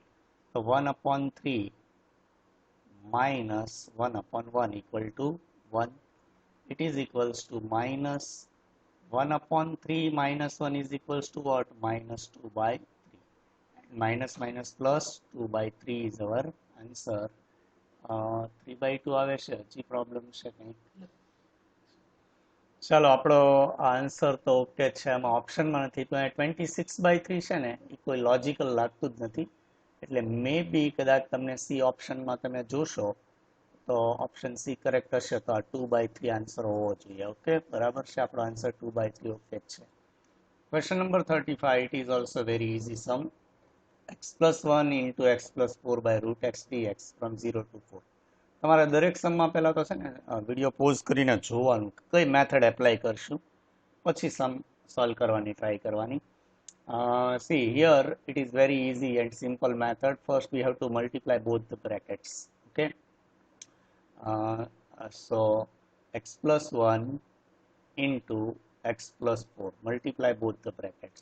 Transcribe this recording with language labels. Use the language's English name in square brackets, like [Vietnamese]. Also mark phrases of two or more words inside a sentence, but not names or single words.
[English] So 1 upon 3 minus 1 upon 1 equal to 1. It is equals to minus 1 upon 3 minus 1 is equals to what? Minus 2 by 3. Minus minus plus 2 by 3 is our answer. [Gujarati] 3 by 2 આવે છે, હજી પ્રોબ્લેમ છે કંઈ? ચાલો આપણો આન્સર તો ઓકે છે, આમાં ઓપ્શનમાં નથી, તો 26/3 છે ને એ કોઈ લોજિકલ લાગતું જ નથી, એટલે [English] may be [Gujarati] કદાચ તમને સી ઓપ્શનમાં તમે જોશો તો [English] option C [Gujarati] કરેક્ટ હશે, તો આ 2/3 આન્સર હોવો જોઈએ. ઓકે, બરાબર છે, આપણો આન્સર 2/3 ઓકે જ છે. [English] question number 35, it is also very easy sum. x plus 1 into x plus 4 by root x dx from 0 to 4. [Gujarati] તમારે દરેક સમમાં પહેલાં તો છે ને [English] video pause [Gujarati] કરીને જોવાનું કઈ [English] method apply [Gujarati] કરશું, પછી [English] sum solve [Gujarati] કરવાની ટ્રાય કરવાની. [English] See here it is very easy and simple method. First we have to multiply both the brackets. Okay, so x plus 1 into x plus 4, multiply both the brackets.